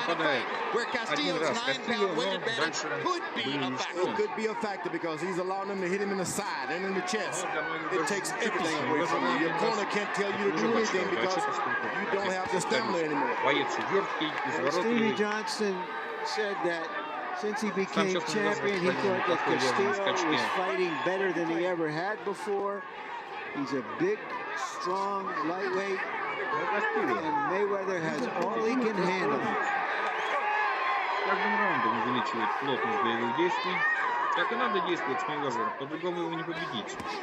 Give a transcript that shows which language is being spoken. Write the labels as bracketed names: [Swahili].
[Russian] попадает один раз Кастильо, но дальше [English] It could be a factor because he's allowing them to hit him in the side and in the chest. It takes everything away from you. Your corner can't tell you to do anything because you don't have the stamina anymore. [Russian] Боец верткий, изворотливый. [English] Johnson said that since he became champion, he thought that Castillo was fighting better than he ever had before. He's a big, strong, lightweight, and Mayweather has all he can handle. [Russian] С каждым раундом увеличивает плотность боевых действий. Так и надо действовать с Мейвезером, по-другому его не победить.